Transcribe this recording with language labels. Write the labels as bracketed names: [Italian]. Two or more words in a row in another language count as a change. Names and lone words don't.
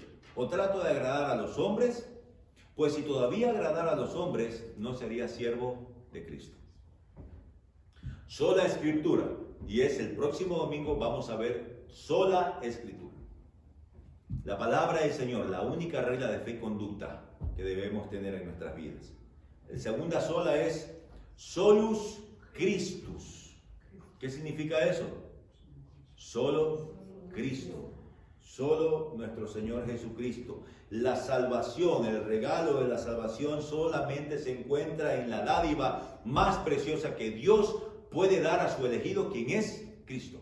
[Spanish] ¿O trato de agradar a los hombres? Pues si todavía agradara a los hombres, no sería siervo de Cristo. Sola Escritura. Y el próximo domingo vamos a ver sola Escritura. La palabra del Señor, la única regla de fe y conducta que debemos tener en nuestras vidas. La segunda sola es [Latin] solus Christus. [Spanish] ¿Qué significa eso? Solo Cristo. Solo nuestro Señor Jesucristo. La salvación, el regalo de la salvación solamente se encuentra en la dádiva más preciosa que Dios puede dar a su elegido, quien es Cristo.